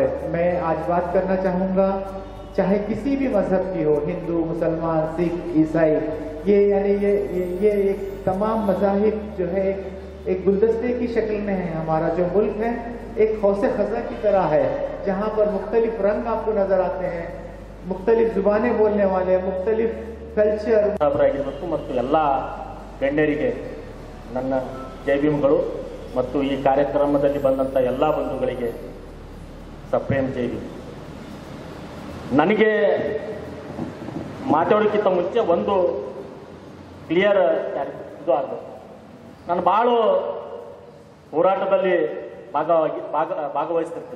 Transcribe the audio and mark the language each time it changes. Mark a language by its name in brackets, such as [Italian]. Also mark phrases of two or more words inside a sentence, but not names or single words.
[Urdu] میں آج بات کرنا چاہوں گا، چاہے کسی بھی مذہب کی ہو، ہندو، مسلمان، سکھ، عیسائی، یہ یعنی یہ ایک تمام مذاہب جو ہے ایک گلدستے کی شکل میں ہے. ہمارا جو ملک ہے ایک حوسے خزا کی طرح ہے، جہاں پر مختلف رنگ آپ کو نظر آتے ہیں، مختلف زبانیں بولنے والے، مختلف ಕಲ್ಚರ್ [Kannada] ಆಗಿರಬೇಕು। ಮತ್ತು ಎಲ್ಲ ಗಣ್ಯರಿಗೆ ನನ್ನ ಜೈ ಭೀಮ್ಗಳು ಮತ್ತು ಈ ಕಾರ್ಯಕ್ರಮದಲ್ಲಿ ಬಂದಂಥ ಎಲ್ಲ ಬಂಧುಗಳಿಗೆ ಸಪ್ರೇಮ್ ಜೈ ಭೀಮ್। ನನಗೆ ಮಾತಾಡೋಕ್ಕಿಂತ ಮುಂಚೆ ಒಂದು ಕ್ಲಿಯರ್ ಇದು ಆಗಬೇಕು, ನಾನು ಭಾಳ ಹೋರಾಟದಲ್ಲಿ ಭಾಗವಹಿಸ್ತಿರ್ತೀನಿ।